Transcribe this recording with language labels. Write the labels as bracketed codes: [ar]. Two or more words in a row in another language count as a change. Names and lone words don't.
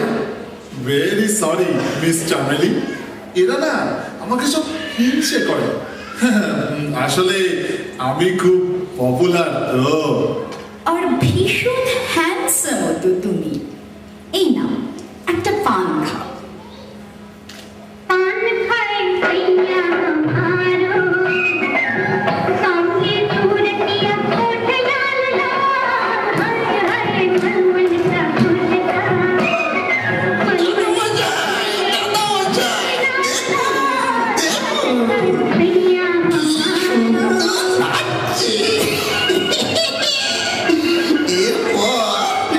[bn] ভেরি সরি মিস চামেলি, এরা না আমাকে সব হিংসে করে। আসলে আমি খুব পপুলার তো। আর ভীষণ হ্যান্ডসাম তো তুমি। এই নাও, একটা পান খাও। [hi] पान खाए भैया हमारो, सामने सूरतिया होठ लाल लाल, हरे हरे मन मन सा खुलता। भैया हमारो,